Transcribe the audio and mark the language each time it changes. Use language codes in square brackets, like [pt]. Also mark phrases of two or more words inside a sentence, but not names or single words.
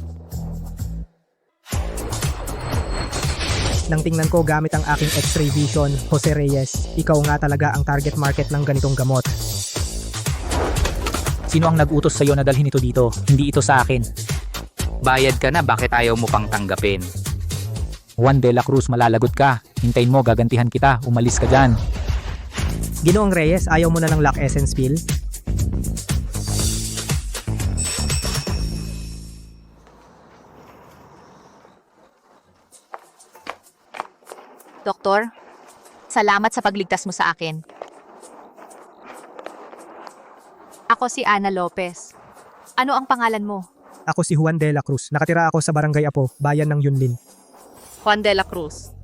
[tl] Nang tingnan ko gamit ang aking [en] X-ray vision, [tl] Jose Reyes, ikaw nga talaga ang [en] target market [tl] ng ganitong gamot. Sino ang nag-utos sa'yo na dalhin ito dito? Hindi ito sa akin. Bayad ka na, bakit ayaw mo pang tanggapin? Juan de la Cruz, malalagot ka. Hintayin mo, gagantihan kita. Umalis ka dyan. Ginoong Reyes, ayaw mo na ng Lock Essence Pill? Doktor, salamat sa pagligtas mo sa akin. Ako si Ana Lopez. Ano ang pangalan mo? Ako si Juan de la Cruz. Nakatira ako sa Barangay Apo, bayan ng Yunlin. Juan de la Cruz.